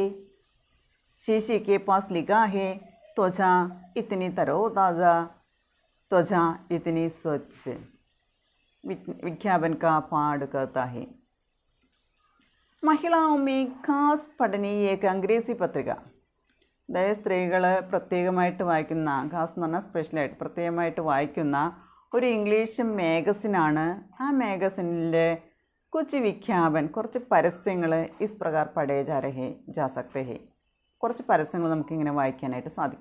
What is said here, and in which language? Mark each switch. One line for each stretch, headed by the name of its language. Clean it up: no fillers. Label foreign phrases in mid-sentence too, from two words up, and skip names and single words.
Hindi: शीशी के पास लिखा है, त्वचा इतनी तरोताज़ा, त्वचा इतनी स्वच्छ. विज्ञापन का पाठ कहता है. महिलाओं में खास पढ़नीय एक अंग्रेजी पत्रिക.
Malayalam: അതായത് സ്ത്രീകൾ പ്രത്യേകമായിട്ട് വായിക്കുന്ന, ഖാസ് എന്ന് പറഞ്ഞാൽ സ്പെഷ്യലായിട്ട് പ്രത്യേകമായിട്ട് വായിക്കുന്ന ഒരു ഇംഗ്ലീഷ് മാഗസിനാണ്. ആ മാഗസിനിലെ
Hindi: कुछ विज्ञापन,
Malayalam: കുറച്ച് പരസ്യങ്ങൾ
Hindi: इस प्रकार पढ़े जा सकते हैं.
Malayalam: കുറച്ച് പരസ്യങ്ങൾ നമുക്കിങ്ങനെ വായിക്കാനായിട്ട് സാധിക്കും.